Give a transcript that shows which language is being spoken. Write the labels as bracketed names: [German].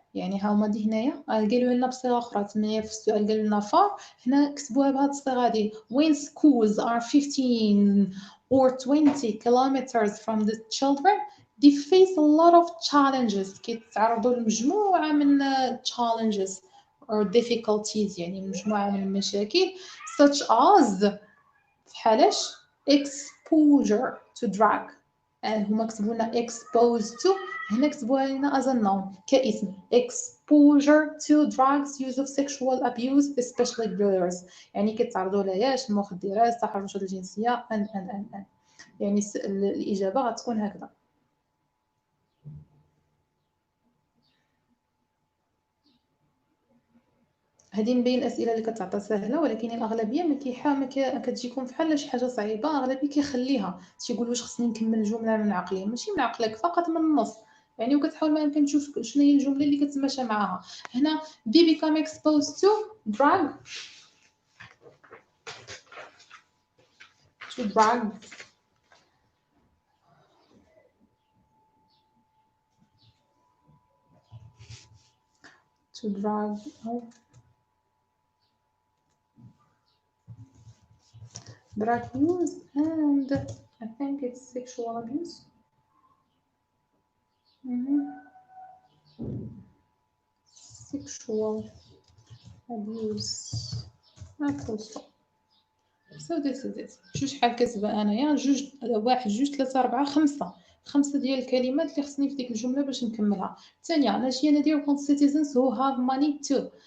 [Arabic] يعني ها هما دي هنايا قالوا لنا بصيغه اخرى. تما في السؤال قالوا لنا far، هنا كتبوها بهذه الصيغه دي [English] when schools are 15 or 20 kilometers from the children they face a lot of challenges. [Arabic] كيتعرضوا لمجموعه من [English] challenges or difficulties، [Arabic] يعني مجموعه من المشاكل [English] such as [Arabic] في حالاش [English] exposure to drug. [Arabic] هما كتبوا لنا [English] exposed to، [Arabic] هنا كتبوها لنا [English] as a noun [Arabic] كاسم [English] exposure to drugs, use of sexual abuse especially girls. [Arabic] يعني كيتعرضوا لياش المخدرات، التحرشات الجنسيه ان يعني الاجابه غتكون هكذا. هذه من بين الاسئله اللي كتعطى سهله، ولكن الاغلبيه ما كتجيكم بحال شي حاجه صعيبه. اغلبيه كيخليها تيقول واش خصني نكمل الجمله من عقلي، ماشي من عقلك فقط من النص يعني. وكتحاول ما يمكن تشوف شنو هي الجمله اللي كتماشى معاها. هنا [English] they become exposed to drug drug use and I think it's sexual abuse. Sexual abuse. So this is it. [Arabic] جوج شحال كاتبه انايا؟ جوج، واحد، جوج، ثلاثة، أربعة، خمسة ديال الكلمات اللي خصني في ديك الجمله باش نكملها. الثانيه [English] ناجيه نادير want citizens who have money too.